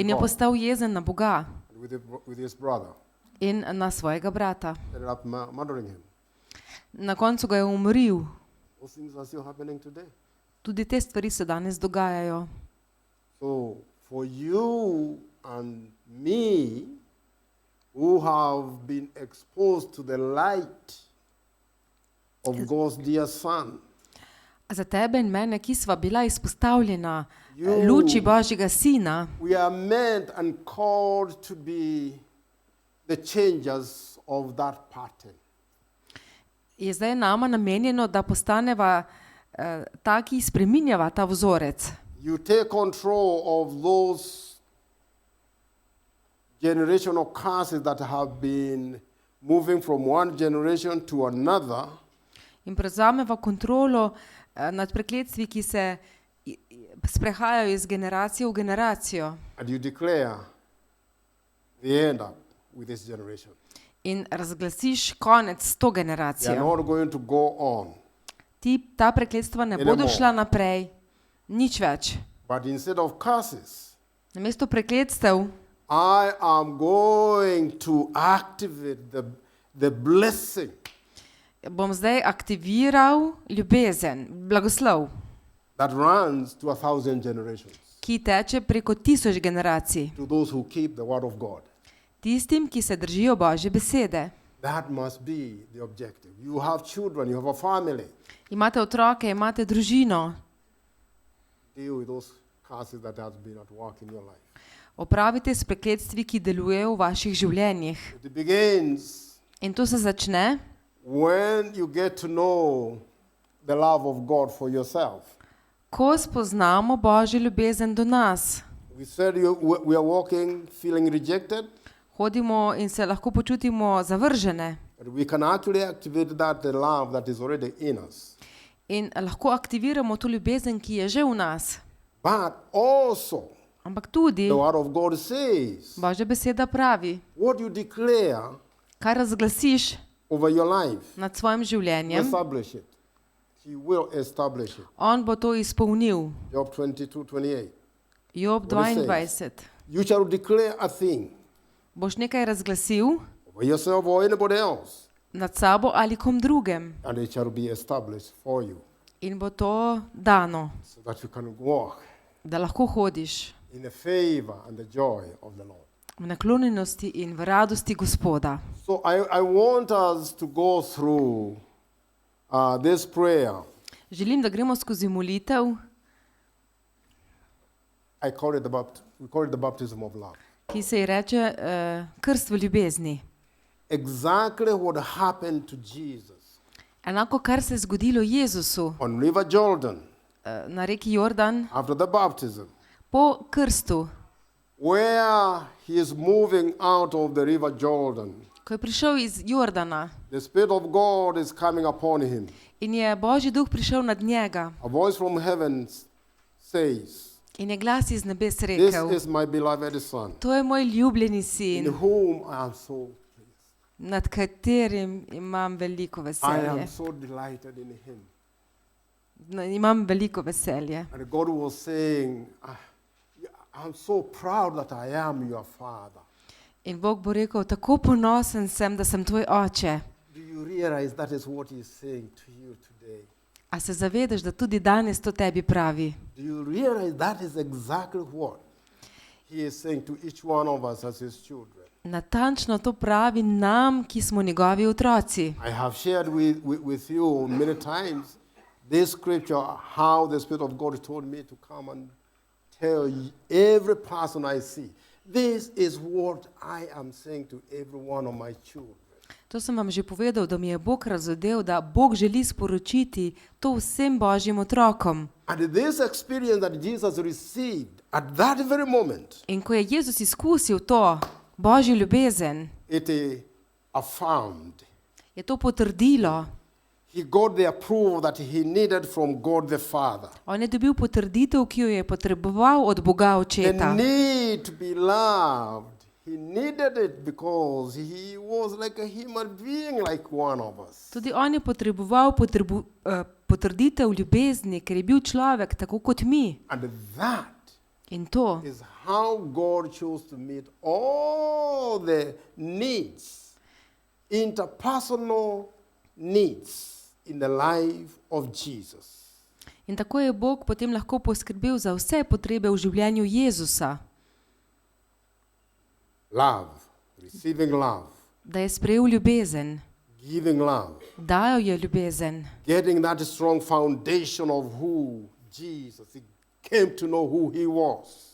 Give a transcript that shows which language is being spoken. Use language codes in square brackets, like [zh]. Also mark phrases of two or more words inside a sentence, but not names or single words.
[sl] In je God postal jezen na Boga [en] and with his brother. [sl] in na svojega brata. [en] Ended up murdering him. [sl] Na koncu ga je umoril. [en] Those things are still happening today. [sl] Tudi te stvari se danes dogajajo. [en] So for you and me who have been exposed to the light of God's dear Son, [sl] Za tebe in mene, ki sva bila izpostavljena [en] You- [sl] luči Božjega Sina, [en] we are meant and called to be the changers of that pattern. [sl] je zdaj nama namenjeno, da postaneva taki, spreminjava ta vzorec. [en] You take control of those generational curses that have been moving from one generation to another, [sl] In prevzameva kontrolo nad prekletstvi, ki se sprehajajo iz generacije v generacijo. [en] and you declare the end up with this generation. [sl] In razglasiš konec s to [en] They are [sl] generacijo. [en] not going to go on. [sl] Ta prekletstva ne bodo [en] Anymore. [sl] šla naprej, nič več. [en] But instead of curses, [sl] Namesto prekletstev [en] I am going to activate the blessing [sl] bom zdaj aktiviral ljubezen, blagoslov, [en] that runs to 1,000 generations, [sl] ki teče preko 1000 generacij. [en] to those who keep the word of God. [sl] Tistim, ki se držijo Božje besede. [en] That must be the objective. You have children, you have a family. [sl] Imate otroke, imate družino. [en] Deal with those curses that have been at work in your life. [sl] Opravite s prekletstvi, ki delujejo v vaših življenjih. [en] It begins [sl] In to se začne, [en] when you get to know the love of God for yourself. [sl] ko spoznamo Božjo ljubezen do nas. [en] We said we are walking feeling rejected, [sl] Hodimo in se lahko počutimo zavržene. [en] but we can actually activate the love that is already in us. [sl] In lahko aktiviramo to ljubezen, ki je že v nas. [en] But also, [sl] Ampak tudi [en] the word of God says, [sl] Božja beseda pravi, [en] what you declare [sl] kar razglasiš [en] over your life, [sl] nad svojim življenjem, [en] establish it. He will establish it. [sl] on bo to izpolnil. [en] Job 22:28. [sl] Job [en] What it [sl] 22. [en] You shall declare a thing [sl] Boš nekaj razglasil [en] over yourself or anybody else, [sl] nad sabo ali kom drugem [en] and it shall be established for you, [sl] in bo to dano, [en] so that you can walk [sl] da lahko hodiš [en] in the favor and the joy of the Lord. [sl] v naklonjenosti in v radosti Gospoda. [en] So I want us to go through this prayer. [sl] Želim, da gremo skozi molitev, [en] We call it the baptism of love. [sl] ki se ji reče krst v ljubezni. [en] Exactly what happened to Jesus [sl] Enako, kar se je zgodilo Jezusu [en] on River Jordan [sl] na reki Jordan [en] after the baptism, [sl] po krstu, [en] where he is moving out of the River Jordan. [sl] ko je prišel iz Jordana [en] The Spirit of God is coming upon him. [sl] in je Božji duh prišel nad njega [en] A voice from heaven says, [sl] in je glas iz nebes [en] "This [sl] rekel, [en] is my beloved Son, [sl] to je moj ljubljeni [en] in [sl] sin, [en] whom I am so pleased. [sl] nad katerim imam veliko [en] I [sl] veselje. [en] am so delighted in him." [sl] Imam veliko veselje. [en] And God was saying, "I'm so proud that I am your Father. [sl] In Bog bo rekel, tako ponosen sem, da sem tvoj oče. [en] Do you realize that is what He is saying to you today? [sl] A se zavedaš, da tudi danes to tebi pravi? [en] Do you realize that is exactly what He is saying to each one of us as His children? [sl] Natančno to pravi nam, ki smo njegovi otroci. [en] I have shared with you many times this scripture, how the Spirit of God told me to come and tell every person I see, this is what I am saying to every one of my children. [sl] To sem vam že povedal, da mi je Bog razodel, da Bog želi sporočiti to vsem Božjim otrokom. [en] And this experience that Jesus received at that very moment, [sl] In ko je Jezus izkusil to Božjo ljubezen, [en] it affirmed. [sl] je to potrdilo. [en] He got the approval that he needed from God the Father. [sl] On je dobil potrditev, ki jo je potreboval od Boga [en] The [sl] Očeta. [en] need to be loved. He needed it because he was like a human being like one of us. [sl] Tudi on je potreboval potrditev ljubezni, ker je bil človek tako kot mi. [en] And that [sl] In to [en] is how God chose to meet all the needs, interpersonal needs in the life of Jesus. [sl] In tako je Bog potem lahko poskrbel za vse potrebe v življenju Jezusa, [en] Love, receiving love, [sl] da je sprejel ljubezen, [en] giving love, [sl] dajal je ljubezen, [en] getting that strong foundation of who Jesus, he came to know who he was.